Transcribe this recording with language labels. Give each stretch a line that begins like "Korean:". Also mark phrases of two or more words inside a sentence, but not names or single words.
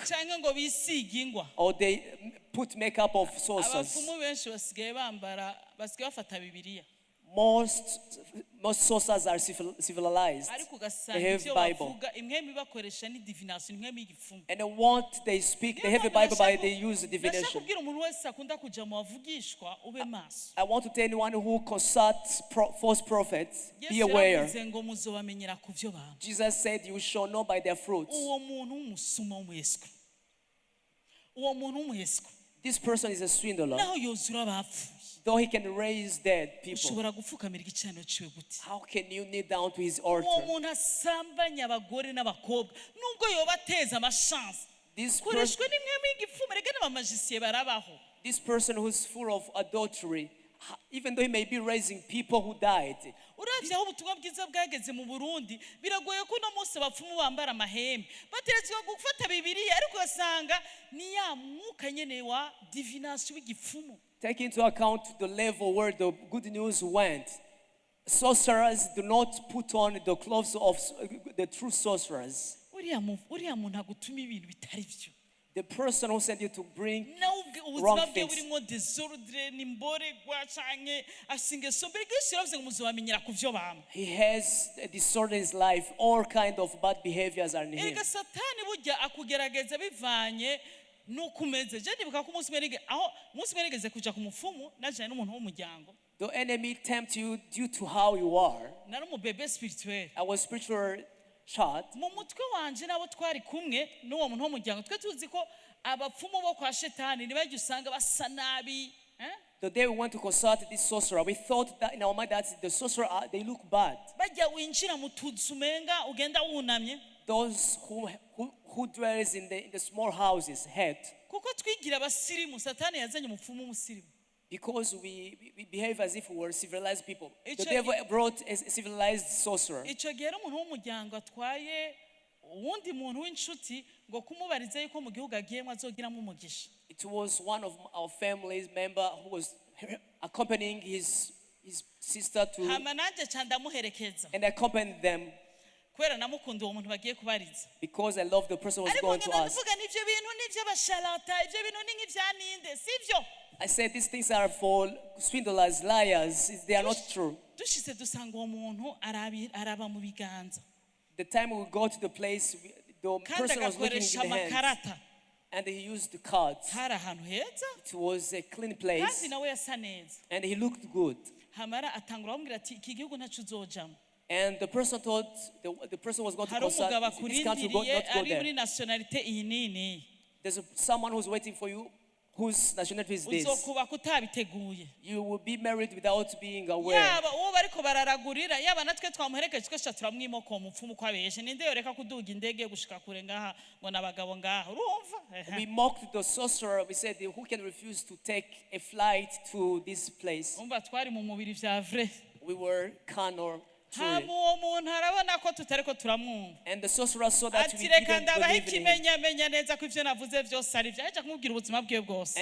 Rundi: canke ngo bisige ingwa.
English: or they put makeup of sorcerers.
Rundi: Abapfumu benshi basigaye bafata Bibiliya,
English: Most sorcerers are civilized.
Rundi: ariko
English: They
Rundi: ugasanga
English: have
Rundi: ivyo
English: Bible.
Rundi: bavuga imwe bakoresha ni divination, imwe y'igipfumu.
English: And what they speak, they have a Bible, but they use
Rundi: Ndashaka
English: divination.
Rundi: kubwira umuntu wese akunda kuja mu bavugishwa ube maso.
English: I want to tell anyone who consults false prophets, be
Rundi: Yesu
English: aware.
Rundi: yaravuze ngo muzobamenyera ku vyo bamwe.
English: Jesus said, you shall know by their fruits.
Rundi: Uwo muntu w'umusuma w'umuyesiko, uwo muntu w'umuyesiko
English: This person is a swindler.
Rundi: naho yozura abapfuye,
English: Though he can raise dead people,
Rundi: ushobora gupfukamira igicaniro ciwe gute?
English: how can you kneel down to his
Rundi: Uwo
English: altar?
Rundi: muntu asambanya abagore n'abakobwa nubwo yoba ateza amashansi,
English: This
Rundi: koreshwe n'imwe y'igipfumu, rega n'abamajisiye barabaho.
English: person who's full of adultery, even though he may be raising people who died,
Rundi: Uravye aho ubutumwa bwiza bwageze mu Burundi, biragoye ko uno munsi abapfumu bambara amahembe bateretswe gufata Bibiliya, ariko ugasanga ni ya mwuka nyene wa divination w'igipfumu.
English: take into account the level where the good news went. Sorcerers do not put on the clothes of the true sorcerers.
Rundi: Uriya muntu agutuma ibintu bitari byo,
English: The person who sent you to bring
Rundi: nawe
English: wrong
Rundi: ubuzima bwe
English: things.
Rundi: burimo desordre n'imborerwa canke asingeso, mbere gese yaravuze ngo muzobamenyera ku vyo bamwe.
English: He has a disorder in his life. All kind of bad behaviors are in him.
Rundi: Erega Satani burya akugerageza bivanye nuko umeze. Je ndibuka ko umunsi umwe nigeze kuja ku mupfumu najanye n'umuntu w'umuryango,
English: The enemy tempts you due to how you are.
Rundi: nari umubebe spirituel.
English: I was spiritual child.
Rundi: Mu mutwe wanje nabo twari kumwe n'uwo muntu w'umuryango, twe tuzi ko abapfumu bo kwa Shetani nibajya usanga basa nabi.
English: The day we went to consult this sorcerer, we thought that in our mind that the sorcerer, they look bad.
Rundi: Bajya winjira mu tuzu umenga ugenda wunamye,
English: Those who dwells in the small houses hate,
Rundi: kuko twigira abasirimu. Satani yazanye umupfumu w'umusirimu.
English: because we behave as if we were civilized people. The It's devil brought a civilized sorcerer.
Rundi: Icyo gihe rero umuntu w'umuryango atwaye uwundi muntu w'inshuti ngo kumubarize yuko mu gihugu agiyemo azogiramo umugisha.
English: It was one of our family's member who was accompanying his sister to,
Rundi: Hama nanje ca ndamuherekeza
English: and accompanied them
Rundi: kubera namukunda uwo muntu bagiye kubariza.
English: because I love the person who was
Rundi: Ariko
English: going to
Rundi: ngenda
English: ask.
Rundi: ndavuga n'ivyo bintu n'ivy'abasharata, ivyo bintu ni nk'ivyaninde, sivyo?
English: I said these things are for swindlers, liars. They are not true.
Rundi: Dushitse dusanga uwo muntu araba mu biganza
English: The time we got to the place, the
Rundi: kandi
English: person was looking
Rundi: agakoresha
English: in the hands,
Rundi: amakarata.
English: and he used the cards.
Rundi: Hari ahantu heza
English: It was a clean
Rundi: kandi
English: place,
Rundi: nawe yasa neza.
English: and he looked good.
Rundi: Hamara atangura bamubwira ati iki gihugu ntaco uzojamo.
English: And the person thought the person was going to
Rundi: Hari
English: consult
Rundi: umugabo
English: this country, not
Rundi: akurindiriye
English: go
Rundi: ari muri
English: there.
Rundi: nationalite iyi nini.
English: There's someone who's waiting for you, whose nationality is this.
Rundi: uzokubaka utabiteguye
English: You will be married without being aware.
Rundi: yaba uwo bariko bararagurira yaba natwe twamuherekeje twese turamwimoko umupfumu ko abeshe ninde yoreka kuduga indege gushika kure ngaha ngo nabagabo ngaha urumva
English: We mocked the sorcerer. We said, who can refuse to take a flight to this place?
Rundi: umva twari mu mubiri vya vrai
English: We were carnal.
Rundi: hama uwo muntu arabona ko tutariko turamwumva
English: And the sorcerer saw that we
Rundi: ati reka
English: didn't
Rundi: ndabaha
English: believe in him.
Rundi: ikimenyamenya neza ko ivyo navuze vyose ari vyo aje kumubwira ubuzima bwiwe bwose